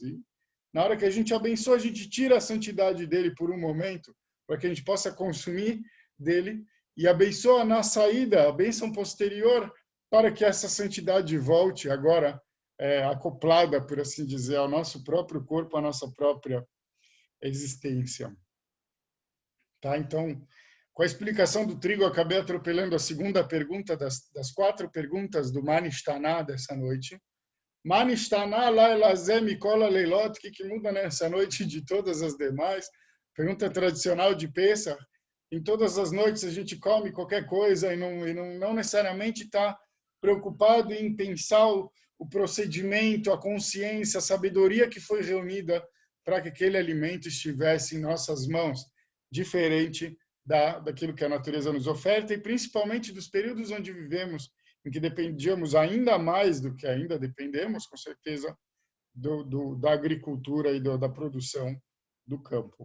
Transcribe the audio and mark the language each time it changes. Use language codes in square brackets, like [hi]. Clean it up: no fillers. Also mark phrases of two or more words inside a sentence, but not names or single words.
[pt] E na hora que a gente abençoa, a gente tira a santidade dele por um momento, para que a gente possa consumir dele, e abençoa na saída, a bênção posterior, para que essa santidade volte agora acoplada, por assim dizer, ao nosso próprio corpo, à nossa própria existência. Tá? Então, com a explicação do trigo, eu acabei atropelando a segunda pergunta das 4 perguntas do Manishtaná dessa noite. [he] מה נשתנה הלילה הזה מכל הלילות, [pt] o que muda nessa noite de todas as demais? Pergunta tradicional de Pesach. Em todas as noites a gente come qualquer coisa e não necessariamente está preocupado em pensar o procedimento, a consciência, a sabedoria que foi reunida para que aquele alimento estivesse em nossas mãos, diferente daquilo que a natureza nos oferta e principalmente dos períodos onde vivemos, em que dependíamos ainda mais do que ainda dependemos, com certeza, da agricultura e da produção do campo.